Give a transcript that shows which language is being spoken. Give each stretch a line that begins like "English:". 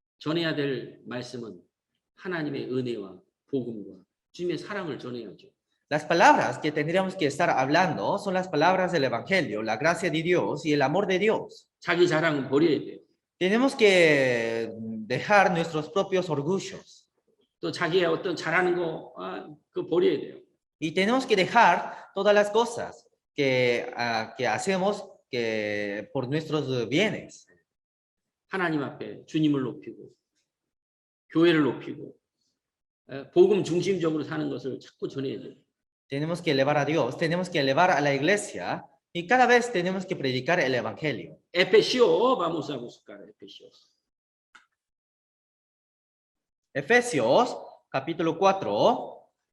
Korean: 전해야 될 말씀은 하나님의 은혜와 복음과 주님의 사랑을 전해야죠.
Spanish: Las palabras que tendríamos que estar hablando son las palabras del Evangelio, la gracia de Dios y el amor de Dios.
Korean: 자기 자랑은 버려야 돼요.
Spanish: Tenemos que dejar nuestros propios orgullos
Korean: 또 자기의 어떤 잘하는 거 그거 버려야 돼요.
Spanish: y tenemos que dejar todas las cosas que hacemos por nuestros bienes.
Korean: 하나님 앞에 주님을 높이고 교회를 높이고 복음 중심적으로 사는 것을 자꾸 전해야 돼요.
Spanish: Tenemos que elevar a Dios, tenemos que elevar a la iglesia y cada vez tenemos que predicar el Evangelio. 에페시오 vamos a buscar Efesios. Efesios, capítulo 4.